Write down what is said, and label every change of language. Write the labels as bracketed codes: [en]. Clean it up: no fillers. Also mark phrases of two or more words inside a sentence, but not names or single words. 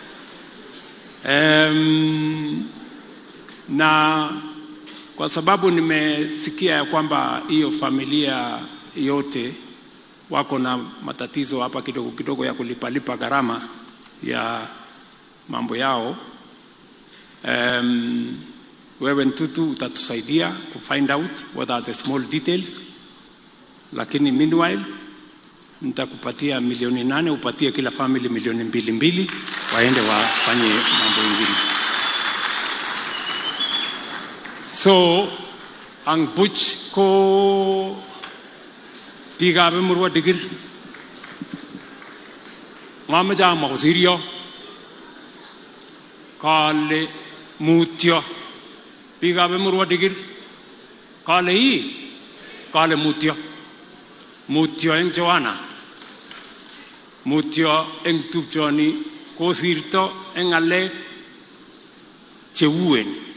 [sw] Na kwa sababu nimesikia ya kwamba hiyo familia yote wako na matatizo hapa kidogo kidogo ya kulipalipa gharama ya mambo yao. Wewe Ntutu utatusaidia ku [en] find out what are the small details, [sw] lakini meanwhile nitakupatia 8 milioni, upatie kila family 2 milioni waende wafanye mambo mengine. [kln] So ang buch ko bigabe Emurua Dikir ngama jama ko Sirio kale mutyo bigabe Emurua Dikir kale mutyo eng Johanna, mutyo eng tupchoni kosirto eng ngalek cheuen.